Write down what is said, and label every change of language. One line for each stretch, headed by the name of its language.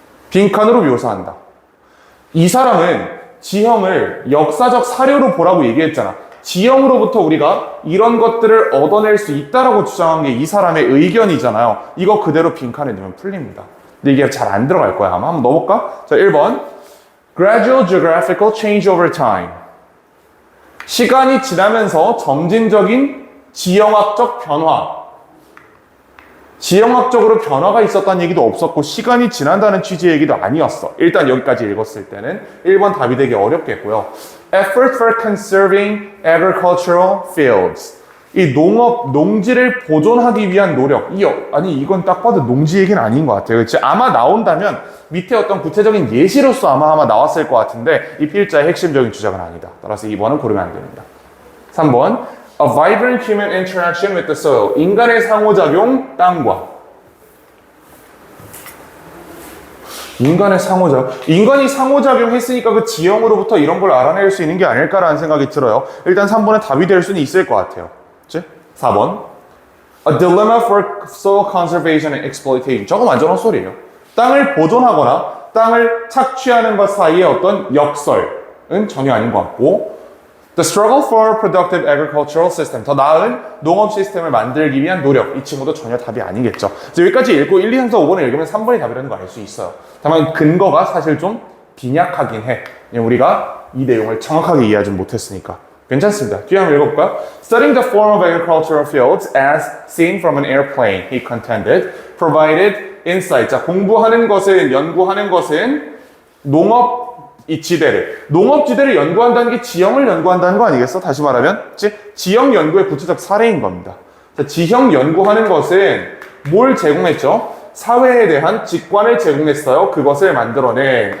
Korean: 빈칸으로 묘사한다. 이 사람은 지형을 역사적 사료로 보라고 얘기했잖아. 지형으로부터 우리가 이런 것들을 얻어낼 수 있다라고 주장한 게 이 사람의 의견이잖아요. 이거 그대로 빈칸에 넣으면 풀립니다. 근데 이게 잘 안 들어갈 거야. 아마 한번 넣어볼까? 자, 1번.
English: Gradual geographical change over time.
Korean: 시간이 지나면서 점진적인 지형학적 변화. 지형학적으로 변화가 있었다는 얘기도 없었고 시간이 지난다는 취지의 얘기도 아니었어. 일단 여기까지 읽었을 때는 1번 답이 되게 어렵겠고요.
English: Effort for conserving agricultural fields.
Korean: 이 농지를 보존하기 위한 노력. 아니 이건 딱 봐도 농지 얘기는 아닌 것 같아요. 그렇지? 아마 나온다면 밑에 어떤 구체적인 예시로서 아마 나왔을 것 같은데 이 필자의 핵심적인 주장은 아니다. 따라서 2번은 고르면 안 됩니다.
English: 3번 A vibrant human interaction with the soil.
Korean: 인간의 상호작용, 땅과. 인간의 상호작용. 인간이 상호작용 했으니까 그 지형으로부터 이런 걸 알아낼 수 있는 게 아닐까라는 생각이 들어요. 일단 3번은 답이 될 수는 있을 것 같아요. 그치? 4번.
English: A dilemma for soil conservation and exploitation.
Korean: 저거 완전 헛소리예요. 땅을 보존하거나 땅을 착취하는 것 사이의 어떤 역설은 전혀 아닌 것 같고
English: The struggle for productive agricultural system.
Korean: 더 나은 농업 시스템을 만들기 위한 노력. 이 친구도 전혀 답이 아니겠죠. 그래서 여기까지 읽고 1, 2, 3, 4, 5번을 읽으면 3번이 답이라는 거 알 수 있어요. 다만 근거가 사실 좀 빈약하긴 해. 우리가 이 내용을 정확하게 이해하지 못했으니까. 괜찮습니다. 뒤에 한번 읽어볼까요?
English: Studying the form of agricultural fields as seen from an airplane, he contended, provided insight.
Korean: 자, 공부하는 것은, 연구하는 것은 농업 농업지대를 연구한다는 게 지형을 연구한다는 거 아니겠어? 다시 말하면, 지형 연구의 구체적 사례인 겁니다. 자, 지형 연구하는 것은 뭘 제공했죠? 사회에 대한 직관을 제공했어요. 그것을 만들어낸.